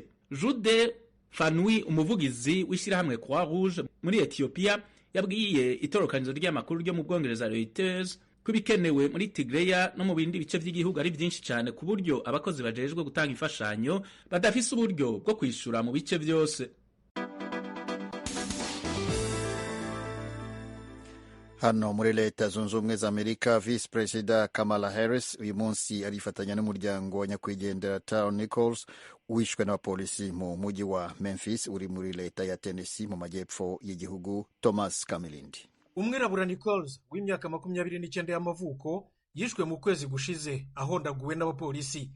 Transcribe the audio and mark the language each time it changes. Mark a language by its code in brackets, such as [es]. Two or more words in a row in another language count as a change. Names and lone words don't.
[rn] Jude Fanui, umuvugizi w'ishirahamwe Croix Rouge muri Ethiopia, yabwiye itorokanizo ry'amakuru ryo mu Bwongereza Reuters ko bikenewe muri Tigray no mu bindi bice vy'igihugu ari vyinshi cyane ku buryo abakozi bajejwe gutanga imfashanyo badafise uburyo bwo kwishura mu bice vyose. Hano muri Leta Zunze Ubumwe za Amerika, Vice President Kamala Harris uyu munsi arifatanya n'umuryango wa nyakwigendera Tyre Nichols wishwe n'abapolisi mu mujyi wa Memphis uri muri leta ya Tennessee mu majyepfo y'igihugu. Thomas Kamilindi. Umwirabura Nichols w'imyaka 29 y'amavuko yishwe mu kwezi gushize ahondaguwe n'abapolisi.